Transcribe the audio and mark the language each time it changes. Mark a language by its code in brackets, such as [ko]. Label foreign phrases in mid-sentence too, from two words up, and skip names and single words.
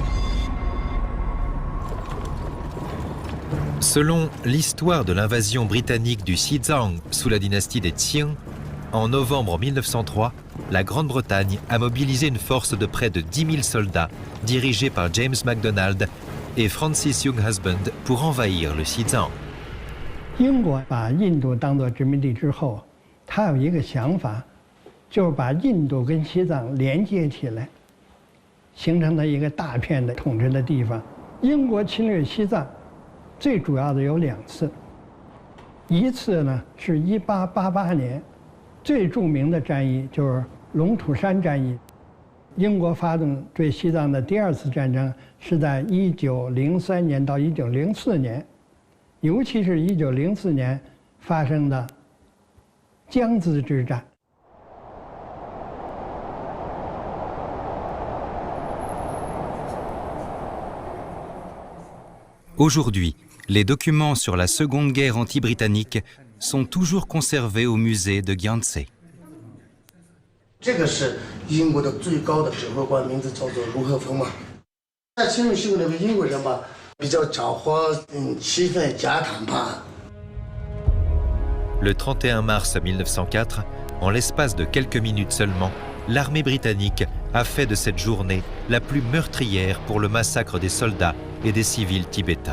[fr] Selon l'histoire de l'invasion britannique du Xizang sous la dynastie des Qing, en novembre 1903, la Grande-Bretagne a mobilisé une force de près de 10 000 soldats dirigée par James MacDonald et Francis Younghusband pour envahir le Xizang. [zh] 英国把印度当作殖民地之后，他有一个想法，就是把印度跟西藏连接起来，形成了一个大片的统治的地方。英国侵略西藏，最主要的有2次，一次呢是1888年，最著名的战役就是龙土山战役。英国发动对西藏的第2次战争是在1903年到1904年。尤其是1904年发生的江孜之战。 [fr] Aujourd'hui, les documents sur la Seconde Guerre anti-britannique sont toujours conservés au musée de Gyantsé. [zh] 这个是英国的最高的指挥官，名字叫做卢克峰嘛。在侵略西部那个英国人吧。 [fr] Le 31 mars 1904, en l'espace de quelques minutes seulement, l'armée britannique a fait de cette journée la plus meurtrière pour le massacre des soldats et des civils tibétains.